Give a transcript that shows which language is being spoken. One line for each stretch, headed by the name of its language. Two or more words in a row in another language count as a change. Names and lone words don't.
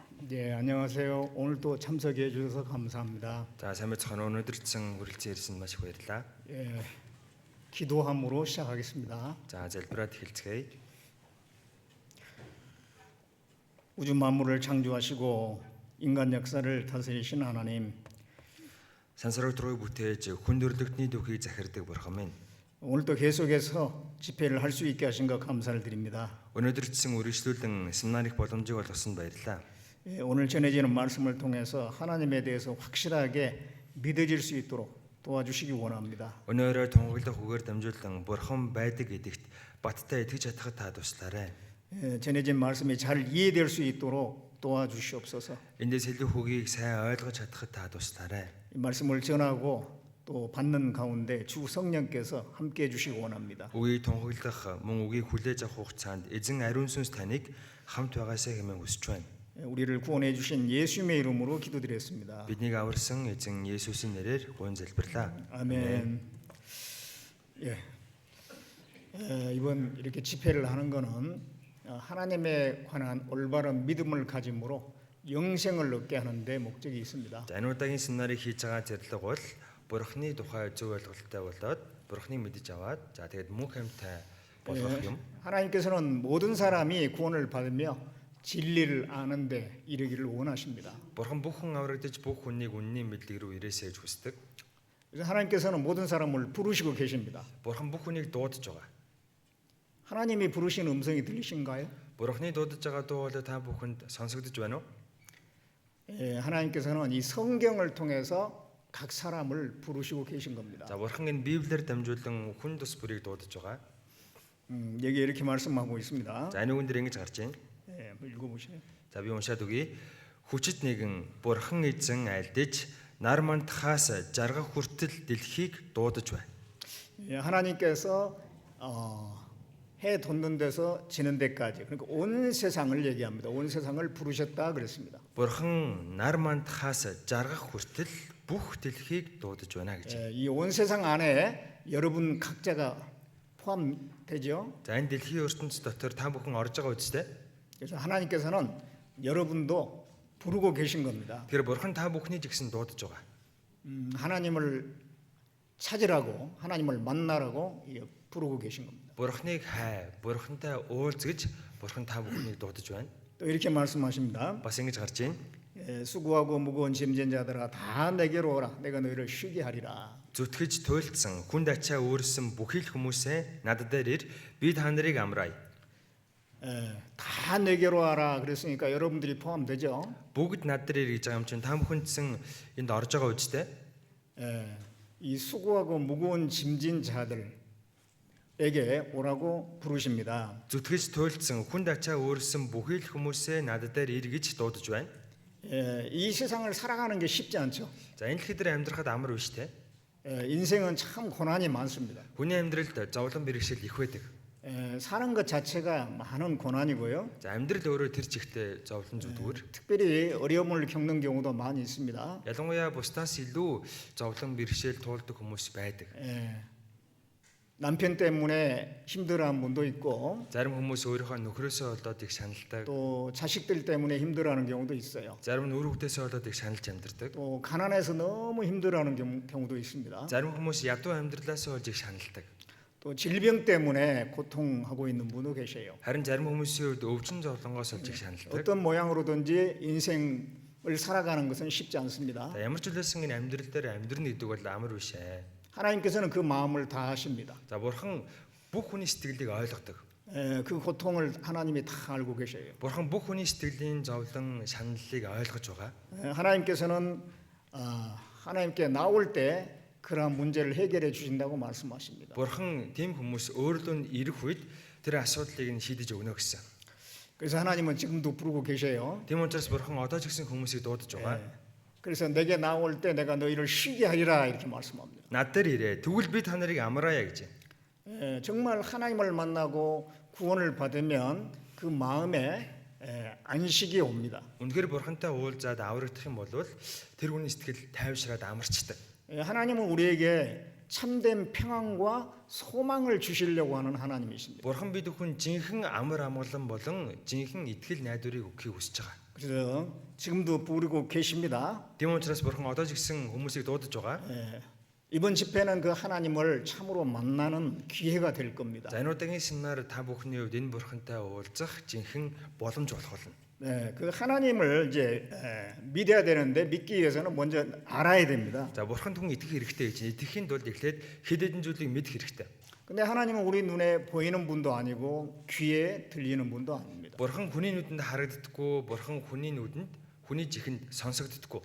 Korean: 예, 안녕하세요. 오늘도 참석해 주셔서 감사합니다.
Mongolian: За сайн байцгаана уу. Өнөөдөр ч хүрэлцэн ирсэн маш их баярлалаа.
Korean: 예, 기도함으로 시작하겠습니다.
Mongolian: За залбираад эхэлцгээе.
Korean: 우주 만물을 창조하시고 인간 역사를 다스리신 하나님,
Mongolian: Сансараг тургыг бүтээж хүн төрлөختний дөхийг захирдаг бурхан минь.
Korean: 오늘도 계속해서 집회를 할 수 있게 하신 것 감사를 드립니다.
Mongolian: Өнөөдөр ч үргэлжлүүлэн семинарыг боломжийг олгосон баярлалаа.
Korean: 예, 오늘 전해지는 말씀을 통해서 하나님에 대해서 확실하게 믿어질 수 있도록 도와주시기 원합니다.
Mongolian: Өнөөрөө тунгаглах үгээр дамжуулан бурхан байдаг гэдэгт баттай итгэж чадхад та туслаарай.
Korean: 예, 전해진 말씀이 잘 이해될 수 있도록 도와주시옵소서.
Mongolian: Эндээс хэлэх үгийг сайн ойлгож чадхад та туслаарай.
Korean: 이 말씀을 전하고 또 받는 가운데 주 성령께서 함께 해주시기 원합니다.
Mongolian: Үгийг тунгаглах мөн үгийг хүлээж авах хугацаанд эзэн ариун сүнс таныг хамт байгаасаа хэмээн хүсэж байна.
Korean: 우리를 구원해 주신 예수님의 이름으로 기도드렸습니다.
Mongolian: Биднийг аварсан эзэн Есүсийн нэрээр гуйн залбирлаа.
Korean: 아멘. 예. 이번 이렇게 집회를 하는 것은 하나님에 관한 올바른 믿음을 가짐으로 영생을 얻게 하는 데 목적이 있습니다.
Mongolian: За энэ удаагийн семинарыг хийж байгаа зорилго бол Бурхны тухай зөв ойлголттой болоод Бурхныг мэдэж аваад за тэгээд мөнх амьтаа болгох юм.
Korean: 하나님께서는 모든 사람이 구원을 받으며 진리를 아는데 이르기를 원하십니다.
Mongolian: Бурхан бүх хүн аврагдаж бүх хүнийг үнний мэдлэг рүү ирээсэй гэж хүсдэг.
Korean: 그래서 하나님께서는 모든 사람을 부르시고 계십니다.
Mongolian: Бурхан бүх хүнийг дуудаж байгаа.
Korean: 하나님이 부르시는 음성이 들리신가요?
Mongolian: Бурхны дуудаж байгаа дуу бол та бүхэнд сонсогдож байна уу?
Korean: 예, 하나님께서는 이 성경을 통해서 각 사람을 부르시고 계신 겁니다.
Mongolian: За Бурхан энэ Библиэр дамжуулан хүн тус бүрийг дуудаж байгаа.
Korean: 여기 이렇게 말씀하고 있습니다.
Mongolian: За энэ үгэн дээр ингэж гарч байна.
Korean: 예, 읽어보시죠.
Mongolian: За би уншаад өгье. Хүчит нэгэн Бурхан эзэн альдэж нар мандахаас жаргах хүртэл дэлхийг дуудаж байна.
Korean: 예, 하나님께서 해 돋는 데서 지는 데까지, 그러니까 온 세상을 얘기합니다. 온 세상을 부르셨다 그랬습니다.
Mongolian: Бурхан нар мандахаас жаргах хүртэл бүх дэлхийг дуудаж байна гэж.
Korean: 예, 이 온 세상 안에 여러분 각자가 포함되죠.
Mongolian: За энэ дэлхийн ертөнц дотор та бүхэн орж байгаа үстэй.
Korean: 그래서 하나님께서는 여러분도 부르고 계신 겁니다.
Mongolian: Тэр Бурхан та бүхнийг ч гэсэн дуудаж байгаа.
Korean: 하나님을 찾으라고, 하나님을 만나라고 부르고 계신 겁니다.
Mongolian: Бурханыг хай, Бурхантай уулз гэж Бурхан та бүхнийг дуудаж байна.
Korean: 또 이렇게 말씀하십니다.
Mongolian: Бас ингэж гарч байна.
Korean: 예, 수고하고 무거운 짐진 자들아 다 내게로 오라. 내가 너희를 쉬게 하리라.
Mongolian: Зүтгэж туйлдсан хүнд ачаа өөрсөн бүхий л хүмүүсээ над дээр ир би та нарыг амраая.
Korean: 예, 다 내게로 와라. 그랬으니까 여러분들이 포함되죠.
Mongolian: Бүгд над дээр ир гэж байгаа юм чинь та бүхэндсэн энд орж байгаа үстэй.
Korean: 예, 이 수고하고 무거운 짐진 자들에게 오라고 부르십니다.
Mongolian: Зүтгэж туйлдсан хүнд ачаа өөрсөн бүхий л хүмүүсээ над дээр ир гэж дуудаж байна.
Korean: 예, 이 세상을 살아가는 게 쉽지 않죠.
Mongolian: За энэ дэлхийд амьдрахад амар биш те.
Korean: 예, 인생은 참 고난이 많습니다.
Mongolian: Хүний амьдралд зовлон бэрхшээл их байдаг.
Korean: 예, 사는 것 자체가 많은 고난이고요.
Mongolian: За амьдрал өөрөө тэр чигтээ зовлон зүдгүүр.
Korean: 특별히 어려움을 겪는 경우도 많이 있습니다.
Mongolian: Ялангуяа бусдаас илүү зовлон бэрхшээл туулдаг хүмүүс байдаг.
Korean: 예, 남편 때문에 힘들어하는 분도 있고
Mongolian: Зарим хүмүүс өөрийнхөө нөхрөөсөө болоод их шаналдаг.
Korean: 또 자식들 때문에 힘들어하는 경우도 있어요.
Mongolian: Зарим нь үр хүүхдээсээ болоод их шаналж амьдардаг.
Korean: 또 가난해서 너무 힘들어하는 경우도 있습니다.
Mongolian: Зарим хүмүүс ядуу амьдралаасаа болж их шаналдаг.
Korean: 또 질병 때문에 고통하고 있는 분도 계세요.
Mongolian: Харин зарим хүмүүсийн хувьд өвчин зовлонгоос болж их шаналдаг.
Korean: 어떤 모양으로든지 인생을 살아가는 것은 쉽지 않습니다.
Mongolian: За ямар ч үлээсэн энэ амьдрал дээр амьдрна гэдэг бол амар биш ээ.
Korean: 하나님께서는 그 마음을 다 아십니다.
Mongolian: За Бурхан бүх хүний сэтгэлийг ойлгодог.
Korean: 예, 그 고통을 하나님이 다 알고 계셔요.
Mongolian: Бурхан бүх хүний сэтгэлийн зовлон шаналлыг ойлгож байгаа.
Korean: 예, 하나님께서는 하나님께 나올 때 그러한 문제를 해결해 주신다고 말씀하십니다.
Mongolian: Бурхан тийм хүмүүс өөрлөө нь ирэх үед тэр асуудлыг нь шийдэж өгнө гэсэн.
Korean: 그래서 하나님은 지금도 부르고 계셔요.
Mongolian: Тийм учраас Бурхан одоо ч гэсэн хүмүүсийг дуудаж байгаа.
Korean: 그래서 내게 나올 때 내가 너희를 쉬게 하리라 이렇게 말씀합니다.
Mongolian: Над дээр ирээ. Тэгвэл би та нарыг амраая гэж.
Korean: 예, 정말 하나님을 만나고 구원을 받으면 그 마음에 안식이 옵니다.
Mongolian: Үнэхээр Бурхантай уулзаад аврагдах юм бол тэр хүний сэтгэл тайвшраад амарчдаг.
Korean: 예, 하나님은 우리에게 참된 평안과 소망을 주시려고 하는 하나님이십니다.
Mongolian: Бурхан бид бүхэн жинхэнэ амар амгалан болон жинхэнэ итгэл найдварыг өгөхийг хүсэж байгаа.
Korean: 그래서 지금도 부르고 계십니다.
Mongolian: Тийм учраас бурхан одоо ч гэсэн хүмүүсийг дуудаж байгаа.
Korean: 이번 집회는 그 하나님을 참으로 만나는 기회가 될 겁니다.
Mongolian: За энэ удаагийн семинар та бүхний хувьд энэ бурхантай уулзах жинхэнэ боломж болох болно.
Korean: 네, 그 하나님을 이제 믿어야 되는데 믿기 위해서는 먼저 알아야 됩니다.
Mongolian: За бурханд хүн итгэх хэрэгтэй гэж итгэхийн тулд эхлээд хэд хэдэн зүйлийг мэдэх хэрэгтэй.
Korean: 근데 하나님은 우리 눈에 보이는 분도 아니고 귀에 들리는 분도 아닙니다.
Mongolian: Бурхан хүний нүдэнд харагддаггүй, бурхан хүний нүдэнд хүний чихэнд сонсогддоггүй.